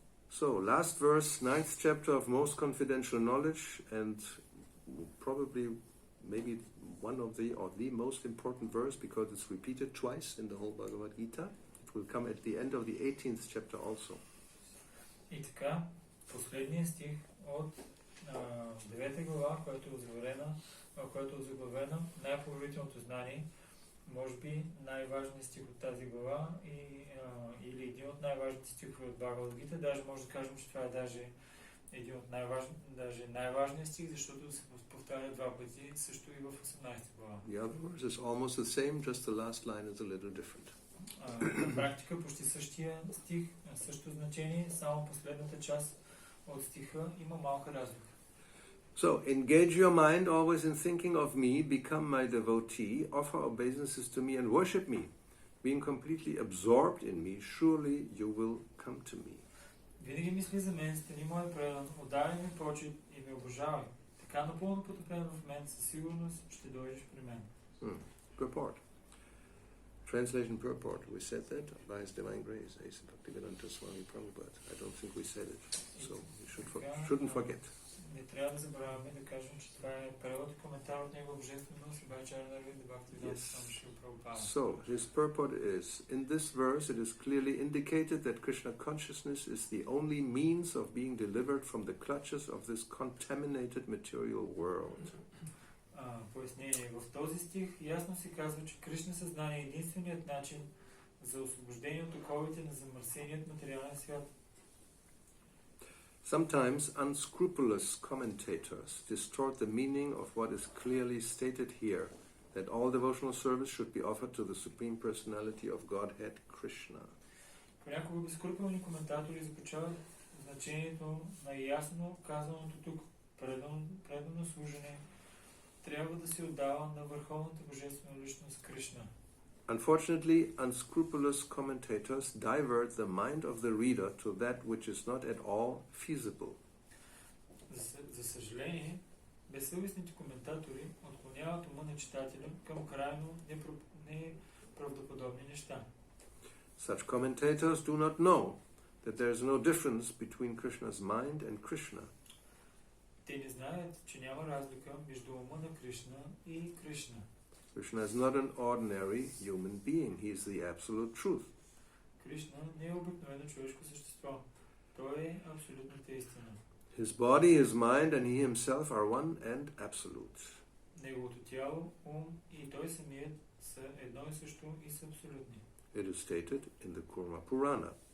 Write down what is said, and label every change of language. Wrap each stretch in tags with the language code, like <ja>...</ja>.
<en>So, last verse, 9th chapter of Most Confidential Knowledge, and probably maybe one of the most important verse because it's repeated twice in the whole Bhagavad Gita. It will come at the end of the 18th chapter also.</en> <bg>И така, последният стих от 9 глава, която е озаверена което е заглавено най-поверителното знание, може би най-важният стих от тази глава или един от най-важните стихове от Бхагавад-гита. Даже може да кажем, че това е даже един от най-важният стих, защото се повтаря два пъти, също и в 18 глава.</bg> <en>The other verse is almost the same, just the last line is a little different.</en> <bg>На практика почти същия стих, същото значение, само последната част от стиха има малка разлика.</bg> <en>So, engage your mind always in thinking of me, become my devotee, offer obeisances to me and worship me. Being completely absorbed in me, surely you will come to me.</en> <bg>Винаги мисли за мен, стани мой предан, отдай ми почет и ме обожавай. Така напълно потопен в мен, със сигурност ще дойдеш при мен.</bg> <en>Purport. Translation purport. We said that by His Divine Grace. A.C. Bhaktivedanta Swami Prabhupada. I don't think we said it, so we shouldn't forget.</en> <bg>Не трябва да забравяме да кажем, че това е превод и коментар от Негова божественост и Бхактивинода Бхактивинода Swami Шрила Прабхупада.</bg> <en>So, his purport is, in this verse it is clearly indicated that Krishna consciousness is the only means of being delivered from the clutches of this contaminated material world.</en> <bg>Пояснение. В този стих ясно се казва, че Кришна съзнание е единственият начин за освобождение от оковите на замърсеният материален свят.</bg> <en>Sometimes unscrupulous commentators distort the meaning of what is clearly stated here, that all devotional service should be offered to the Supreme Personality of Godhead, Krishna.</en> <bg>Понякога безскрупулни коментатори заключават значението на ясно казаното тук предано служене трябва да се отдава на върховната божествена личност Кришна.</bg> <en>Unfortunately, unscrupulous commentators divert the mind of the reader to that which is not at all feasible.</en> <bg>За съжаление, безсъвестните коментатори отклоняват ума на читателя към крайно неправдоподобни неща.</bg> <en>Such commentators do not know that there is no difference between Krishna's mind and Krishna.</en> <bg>Те не знаят, че няма разлика между ума на Кришна и Кришна.</bg> <en>Krishna is not an ordinary human being. He is the absolute truth.</en> <bg>Кришна не е обикновено човешко същество. Той е абсолютната истина.</bg> <en>His body, his mind, and he himself are one and absolute.</en> <bg>Неговото тяло, ум и той самият са едно и също и са абсолютни.</bg> <en>It is stated in the Kurma Purana.</en>